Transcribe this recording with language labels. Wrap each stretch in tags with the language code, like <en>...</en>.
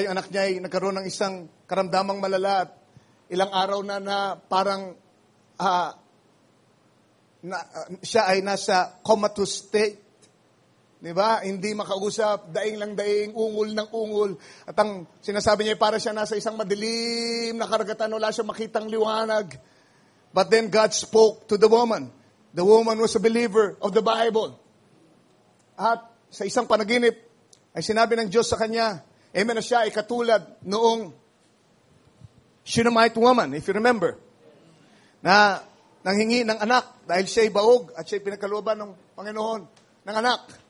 <tl>Yung anak niya ay nagkaroon ng isang karamdamang malala at ilang araw na parang siya ay nasa comatose state. Diba? Hindi makausap, daing lang daing, ungol ng ungol. At ang sinasabi niya ay para siya nasa isang madilim na karagatan, wala siya makitang liwanag.</tl> <en>But then God spoke to the woman. The woman was a believer of the Bible.</en> <tl>At sa isang panaginip, ay sinabi ng Diyos sa kanya, amen, na siya ay katulad noong Shunammite woman,</tl> <en>if you remember,</en> <tl>na nanghingi ng anak dahil siya ay baog at siya ay pinagkalooban ng Panginoon ng anak.</tl>